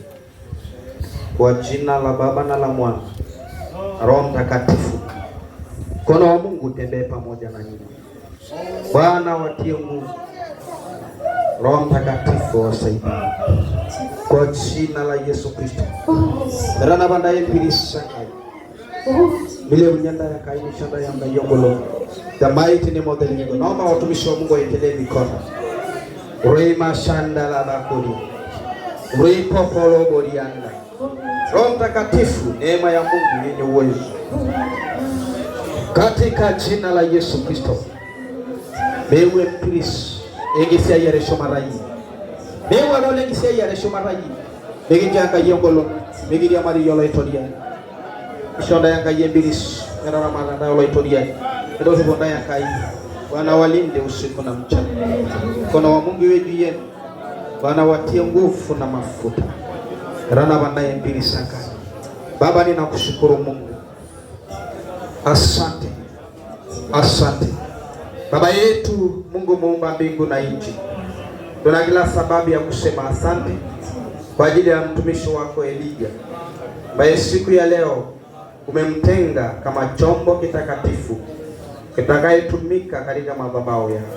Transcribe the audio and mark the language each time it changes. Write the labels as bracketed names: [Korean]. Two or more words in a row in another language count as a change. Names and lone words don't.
[Swahili] Kwa jina la Baba na la Mwana na Roho Mtakatifu, mkono wa Mungu utembee pamoja na nyinyi. Bwana watie nguvu, Roho Mtakatifu wasaidie. Kwa jina la Yesu Kristo. Rana banda yepirisa kai. Bile unyanda ya kai shanda ya ngayongolo. [English] The mighty name of the living God. [Swahili] Naomba watumishi wa Mungu waekelee mikono. Rema shanda la bakuri. Ripo polo borianda. Roho Mtakatifu, neema ya Mungu yenye uwezo. Katika jina la Yesu Kristo. Mewe Kristo. Egisia yaresho marai. Mewa role egisia yaresho marai. Megijanga yongolo. Megiria mari yola itoria. Shonda yanga yembiris. Nera mara yola itoria. Ndio bonda yanga. Bwana walinde usiku na mchana. Mkono wa Mungu iwe juu yenu. Bwana watie nguvu na mafuta. Rana banda yembirisa saka. Baba ninakushukuru Mungu. Asante. Asante. Baba yetu Mungu muumba mbingu na nchi, tuna kila sababu ya kusema asante kwa ajili ya mtumishi wako Elijah, ambaye siku ya leo umemtenga kama chombo kitakatifu kitakayetumika katika madhabahu yako.